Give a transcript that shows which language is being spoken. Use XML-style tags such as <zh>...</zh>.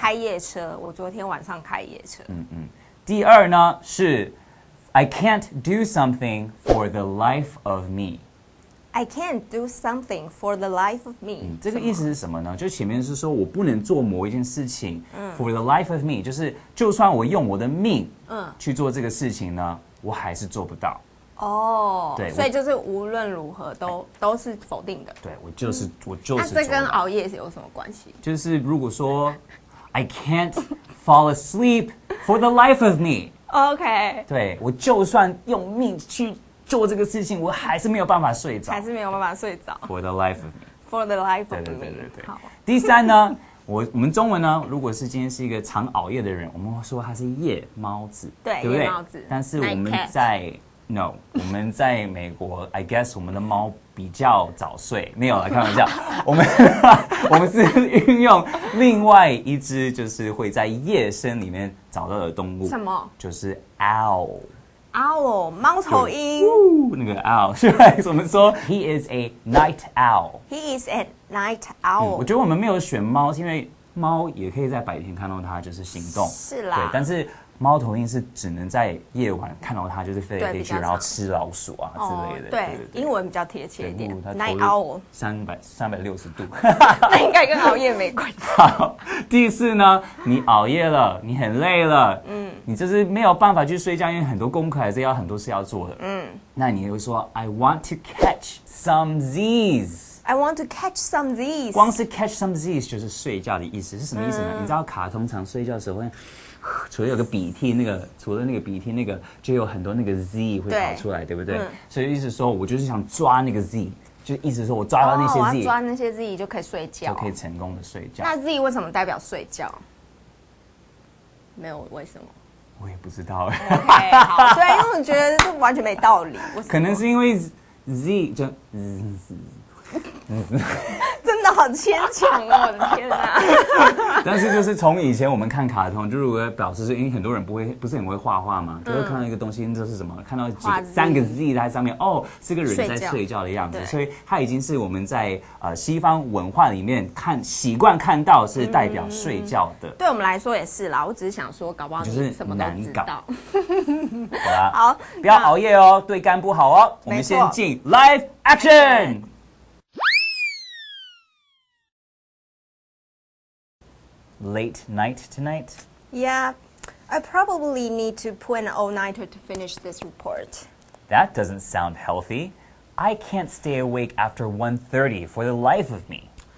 <zh>开夜车，我昨天晚上开夜车。第二呢是</zh> <en>I can't do something for the life of me. I can't do something for the life of me.</en> <zh>这个意思是什么呢？就前面是说我不能做某一件事情，</zh> <en>for the life of me，</en> <zh>就是就算我用我的命去做这个事情呢，我还是做不到。对，所以就是无论如何都是否定的。对，我就是那这跟熬夜是有什么关系？就是如果说</zh> <en>I can't fall asleep for the life of me， OK，</en> <zh>对，我就算用命去做这个事情，我还是没有办法睡着，还是没有办法睡着。</zh> <en>For the life of me， For the life of me，</en> <zh>对。好。第三呢，我们中文呢，如果是今天是一个常熬夜的人，我们会说他是夜猫子，对不对？夜猫子。但是我们在我们在美国 ，</zh> <en>I guess</en> <zh>我们的猫比较早睡，没有啦，开玩笑。我们是运用另外一只，就是会在夜深里面找到的动物。什么？就是</zh> <en>owl。owl</en> <zh>猫头鹰。那个 owl 是吧？我们说</zh> <en>he is a night owl。 He is a night owl。</en> <zh>我觉得我们没有选猫，是因为猫也可以在白天看到它，就是行动。是啦。对，但是猫头鹰是只能在夜晚看到它，就是飞来飞去，然后吃老鼠啊之类的。对，英文比较贴切一点。</zh> <en>Night owl</en> <zh>360度，那应该跟熬夜没关系。好，第四呢，你熬夜了，你很累了，你就是没有办法去睡觉，因为很多功课还是要很多事要做的。那你会说</zh> <en>I want to catch some Z's。I want to catch some Z's。</en> <zh>光是</zh> <en>catch some Z's</en> <zh>就是睡觉的意思，是什么意思呢？你知道卡通常睡觉的时候会。除了有个鼻涕，除了那个鼻涕，就有很多那个 Z 会跑出来，对不对？所以意思说，我就是想抓那个 Z， 就意思说我抓到那些 Z，我要抓那些 Z 就可以睡觉，就可以成功的睡觉。那 Z 为什么代表睡觉？没有为什么？我也不知道。 Okay， 好，对，因为我觉得这完全没道理。可能是因为 Z 就真的好牵强哦！我的天哪！但是就是从以前我们看卡通，就如果表示是因为很多人不是很会画画嘛，就会看到一个东西，这是什么？看到3个 Z 在上面，是个人在睡觉的样子，所以它已经是我们在西方文化里面习惯看到是代表睡觉的。对我们来说也是啦，我只是想说，搞不好你什么都知道。好啦，好，不要熬夜哦，对肝不好哦。我们先进 Live Action。</zh> <en>Late night tonight? Yeah, I probably need to pull an all-nighter to finish this report. That doesn't sound healthy. I can't stay awake after 1:30 for the life of me.</en>